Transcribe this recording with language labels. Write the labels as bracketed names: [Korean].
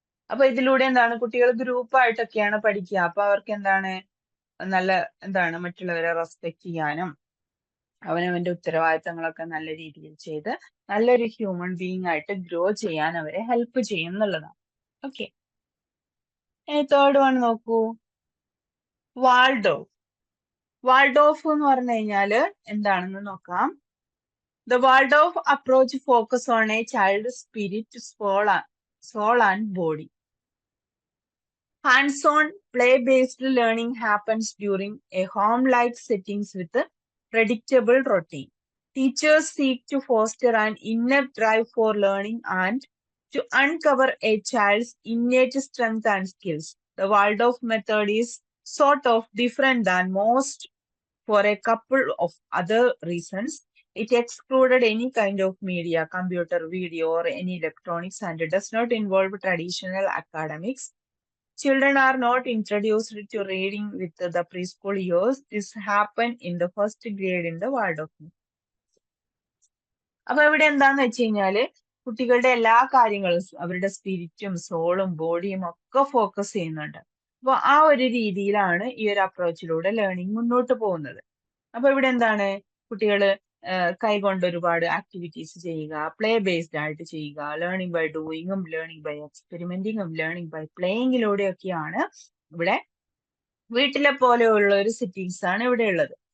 [Malayalam] അപ്പൊ ഇതിലൂടെ എന്താണ്, കുട്ടികൾ ഗ്രൂപ്പായിട്ടൊക്കെയാണ് പഠിക്കുക. അപ്പൊ അവർക്ക് എന്താണ്, നല്ല എന്താണ് മറ്റുള്ളവരെ റെസ്പെക്ട് ചെയ്യാനും അവനവന്റെ ഉത്തരവാദിത്തങ്ങളൊക്കെ നല്ല രീതിയിൽ ചെയ്ത് നല്ലൊരു ഹ്യൂമൻ ബീയിങ് ആയിട്ട് ഗ്രോ ചെയ്യാൻ അവരെ ഹെൽപ്പ് ചെയ്യും എന്നുള്ളതാണ്. ഓക്കെ, തേർഡ് വൺ നോക്കൂ, വാൾഡോഫ്. വാൾഡോഫ് എന്ന് പറഞ്ഞു കഴിഞ്ഞാല് എന്താണെന്ന് നോക്കാം. [English] The Waldorf approach focus on a child's spirit, soul and body. Hands-on, play-based learning happens during a home-like settings with a predictable routine. Teachers seek to foster an inner drive for learning and to uncover a child's innate strength and skills. The Waldorf method is sort of different than most for a couple of other reasons. It excluded any kind of media, computer, video, or any electronics, and it does not involve traditional academics. Children are not introduced to reading with the preschool years. This happened in the first grade in the Waldorf. [Malayalam] അപ്പൊ ഇവിടെ എന്താന്ന് വെച്ച് കഴിഞ്ഞാല് കുട്ടികളുടെ എല്ലാ കാര്യങ്ങളും അവരുടെ സ്പിരിറ്റും സോളും ബോഡിയും ഒക്കെ ഫോക്കസ് ചെയ്യുന്നുണ്ട്. അപ്പൊ ആ ഒരു രീതിയിലാണ് ഈ ഒരു അപ്രോച്ചിലൂടെ ലേണിംഗ് മുന്നോട്ട് പോകുന്നത്. അപ്പൊ ഇവിടെ എന്താണ്, കുട്ടികള് കൈകൊണ്ട് ഒരുപാട് ആക്ടിവിറ്റീസ് ചെയ്യുക, പ്ലേ ബേസ്ഡ് ആയിട്ട് ചെയ്യുക, learning by ഡൂയിങ്ങും learning by എക്സ്പെരിമെന്റിങ്ങും learning by പ്ലേയിങ്ങിലൂടെയൊക്കെയാണ് ഇവിടെ വീട്ടിലെ പോലെയുള്ള ഒരു സിറ്റീസ് ആണ് ഇവിടെ ഉള്ളത്.